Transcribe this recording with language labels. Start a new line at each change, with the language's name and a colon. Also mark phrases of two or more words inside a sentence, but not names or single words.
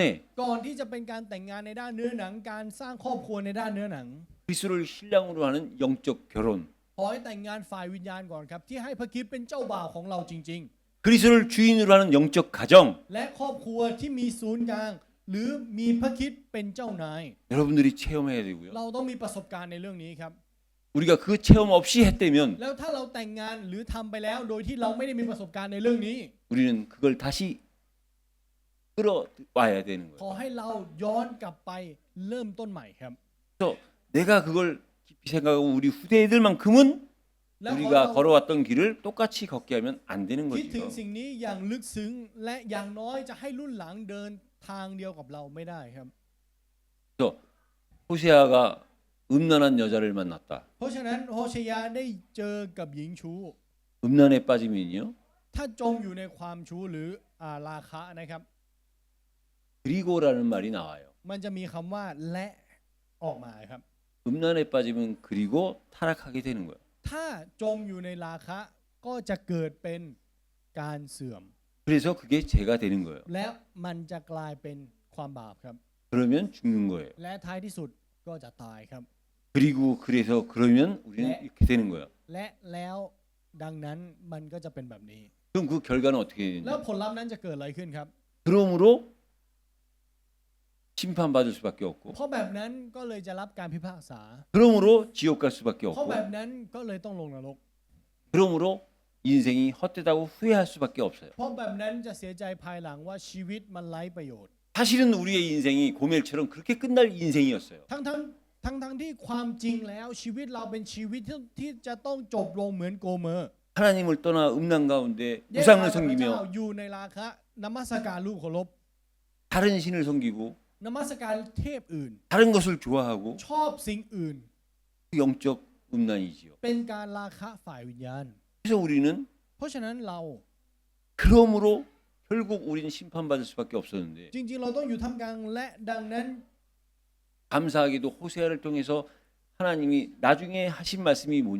Thai: ก่อนที่จะเป็นการแต่งงานในด้านเนื้อหนังการสร้างครอบครัวในด้านเนื้อหนัง
Korean: 그리스도를 신랑으로 하는 영적 결혼,
Thai: ขอให้แต่งงานฝ่ายวิญญาณก่อนครับที่ให้พระคริสต์เป็นเจ้าบ่าวของเราจริง
Korean: 그리스도를 주인으로 하는 영적 가정.
Thai: ๆ และครอบครัวที่มีศูนย์กลาง หรือมีพระคริสต์เป็นเจ้านาย
Korean: 여러분들이 체험해야 되고요.
Thai: เราต้องมีประสบการณ์ในเรื่องนี้ครับ
Korean: 우리가 그 체험 없이 했다면
Thai: แล้วถ้าเราแต่งงานหรือทำไปแล้วโดยที่เราไม่ได้มีประสบการณ์ในเรื่องนี้
Korean: 우리는 그걸 다시 끌어와야 되는
Thai: ขอ
Korean: 거예요.
Thai: ให้เราย้อนกลับไปเริ่มต้นใหม่ครับ
Korean: 그래서 내가 그걸 깊이 생각하고 우리 후대들만큼은
Thai: แล้วขอ
Korean: 우리가
Thai: เรา
Korean: 걸어왔던 길을 똑같이 걷게 하면 안 되는
Thai: คิดถึง
Korean: 거죠.
Thai: สิ่งนี้อย่างลึกซึ้งและอย่างน้อยจะให้รุ่นหลังเดินทางเดียวกับเราไม่ได้ครับ
Korean: 그래서 호세아가 음란한 여자를 만났다.
Thai: เพราะฉะนั้นโฮเชยาได้เจอกับหญิงชู้
Korean: 음란에 빠지면요.
Thai: ถ้าจมอยู่ในความชู้หรือราคะนะครับ
Korean: 그리고라는 말이 나와요.
Thai: มันจะมีคำว่าและออกมาครับ
Korean: 음란에 빠지면 그리고 타락하게 되는 거예요.
Thai: ถ้าจมอยู่ในราคะก็จะเกิดเป็นการเสื่อม
Korean: 그래서 그게 죄가 되는 거예요.
Thai: และมันจะกลายเป็นความบาปครับ
Korean: 그러면 죽는 거예요.
Thai: และท้ายที่สุดก็จะตายครับ
Korean: 그리고 그래서 그러면 우리는 네. 이렇게 되는 거예요.
Thai: และแล้วดังนั้นมันก็จะเป็นแบบนี้
Korean: 그럼 그 결과는 어떻게
Thai: แล้ว
Korean: 되느냐?
Thai: ผลลัพธ์นั้นจะเกิดอะไรขึ้นครับ
Korean: 그러므로 심판받을 수밖에 없고
Thai: เพราะแบบนั้นก็เลยจะรับการพิพากษา
Korean: 그러므로 지옥 갈 수밖에
Thai: เพราะ
Korean: 없고
Thai: แบบนั้นก็เลยต้องลงนรก
Korean: 그러므로 인생이 헛되다고 후회할 수밖에 없어요.
Thai: เพราะแบบนั้นจะเสียใจภายหลังว่าชีวิตมันไร้ประโยชน์
Korean: 사실은 우리의 인생이 고멜처럼 그렇게 끝날 인생이었어요.
Thai: ทั้งที่ความจริงแล้วชีวิตเราเป็นชีวิตที่จะต้องจบลงเหมือนโกเมอร์
Korean: 하나님을 떠나 음란 가운데
Thai: แยก
Korean: 우상을
Thai: ทางจากพระเจ้า
Korean: 섬기며
Thai: อยู่ในราคะนมัสการรูปเคารพ
Korean: 다른 신을 섬기고
Thai: นมัสการเทพอื่น
Korean: 다른 것을 좋아하고
Thai: ชอบสิ่งอื่น
Korean: 영적 음란이지요.
Thai: เป็นการราคะฝ่ายวิญญาณ
Korean: 그래서 우리는
Thai: เพราะฉะนั้นเรา
Korean: 그러므로 결국 우리는 심판받을 수밖에 없었는데
Thai: จริงๆ เราต้องอยู่ท่ามกลางและดังนั้น
Korean: 감사하게도 호세아를 통해서 하나님이 나중에 하신 말씀이 뭐냐?